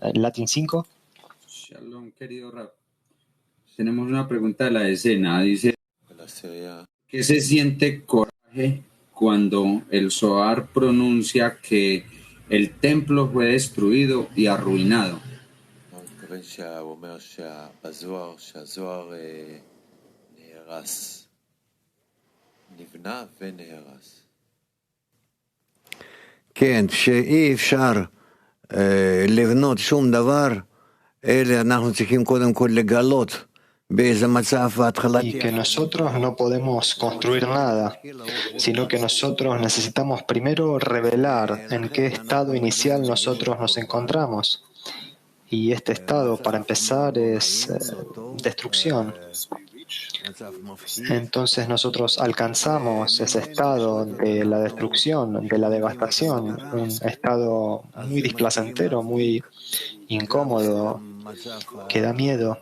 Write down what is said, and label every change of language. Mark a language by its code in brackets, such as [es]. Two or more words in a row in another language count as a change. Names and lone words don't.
[en] Latin 5. [es] Shalom, querido Rab. Tenemos una pregunta de la escena. Dice, ¿qué se siente coraje cuando el Zohar pronuncia que el templo fue destruido y arruinado? [he] כן, שאי אפשר לבנות שום דבר, אלא אנחנו צריכים קודם כל לגלות באיזה מצב ההתחלתי. [es] Y que nosotros no podemos construir nada, sino que nosotros necesitamos primero revelar en qué estado inicial nosotros nos encontramos. Y este estado, para empezar, es destrucción. Entonces nosotros alcanzamos ese estado de la destrucción, de la devastación, un estado muy displacentero, muy incómodo, que da miedo.